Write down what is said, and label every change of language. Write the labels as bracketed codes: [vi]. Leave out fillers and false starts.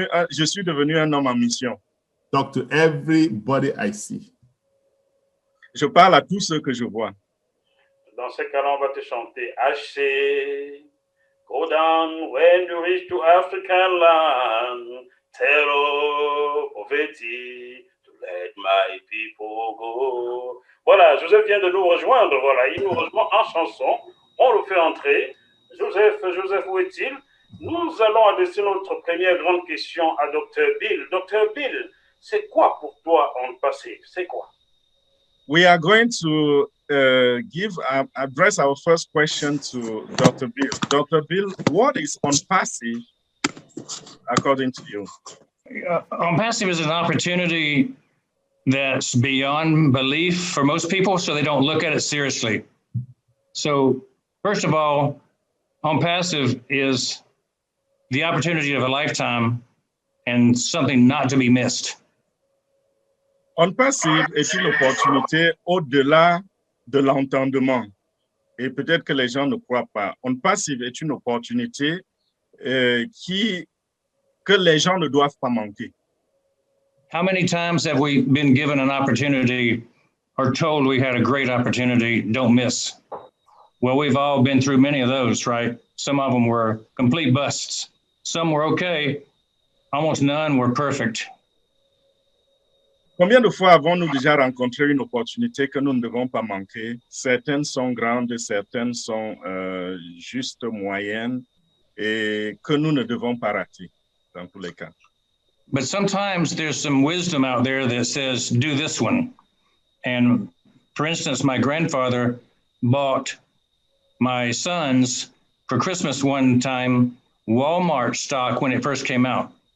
[fr] Je suis devenu un homme en mission. [en] Talk to everybody I see. [fr] Je parle à tous ceux que je vois. Dans ce cas-là, on va te chanter HC. [en] Go down when you reach to African land. Tell poverty to let my people go. [fr] Voilà, Joseph vient de nous rejoindre. Voilà, il nous rejoint en chanson. On le fait entrer. Joseph, où est-il? Nous allons adresser notre première grande question à Dr. Bill. Dr. Bill, c'est quoi pour toi On Passive? C'est quoi? [en] We are going to address our first question to Dr. Bill. Dr. Bill, what is On Passive according to you? On Passive is an opportunity that's beyond belief for most people, so they don't look at it seriously. So, first of all, On Passive is the opportunity of a lifetime and something not to be missed. [fr] On Passive est une opportunité au-delà de l'entendement. Et peut-être que les gens ne croient pas. On Passive est une opportunité que les gens ne doivent pas manquer. [en] How many times have we been given an opportunity or told we had a great opportunity, don't miss? Well, we've all been through many of those, right? Some of them were complete busts. Some were okay. Almost none were perfect. [fr] Combien de fois avons-nous déjà rencontré une opportunité que nous ne devons pas manquer? Certaines sont grandes, certaines sont juste moyennes et que nous ne devons pas rater dans tous les cas. [en] But sometimes there's some wisdom out there that says, do this one. And for instance, my grandfather bought my sons for Christmas one time Walmart stock when it first came out.